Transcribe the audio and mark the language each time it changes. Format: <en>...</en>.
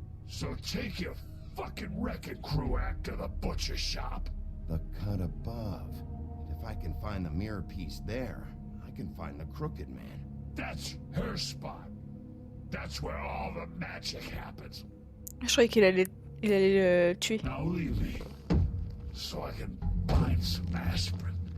<en>So take your fucking wrecking crew act to the butcher shop. The cut above. If I can find the mirror piece there, I can find the crooked man. That's her spot. That's where all the magic happens.</en> <fr>Je croyais qu'il allait le tuer.</fr> <en>Now leave me, so I can find some aspirin.</en>